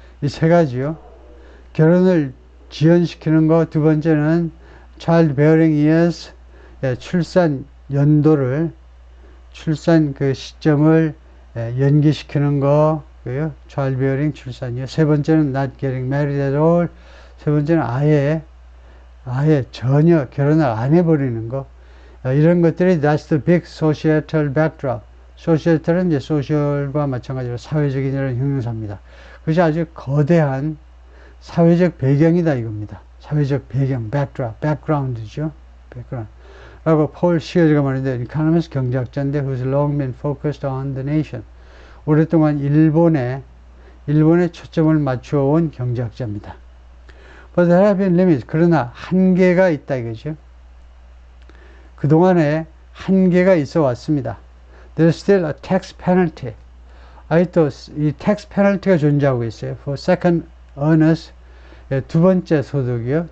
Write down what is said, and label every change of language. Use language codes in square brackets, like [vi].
[ko] 이 세 가지요. 결혼을 지연시키는 거, 두 번째는 [en] child bearing years, [ko] 출산 연도를, 출산 그 시점을 연기시키는 거, child bearing 출산이요. 세 번째는 [en] not getting married at all. [ko] 세 번째는 아예 전혀 결혼을 안 해버리는 거. 이런 것들이 [en] that's the big societal backdrop. [ko] societal은 이제 social과 마찬가지로 사회적인 이런 형용사입니다. 그것이 아주 거대한 사회적 배경이다 이겁니다. 사회적 배경, backdrop, background죠. [en] background. [ko] 라고 폴 시어즈가 말인데, economist 경제학자인데, [en] who's long been focused on the nation. [ko] 오랫동안 일본에 초점을 맞추어온 경제학자입니다. [en] But there have been limits. [ko] 그러나 한계가 있다 이거죠. 그동안에 한계가 있어 왔습니다. [en] There's still a tax penalty. [ko] 아직도 이 tax penalty가 존재하고 있어요. [en] For second earners, [ko] 두 번째 소득이요.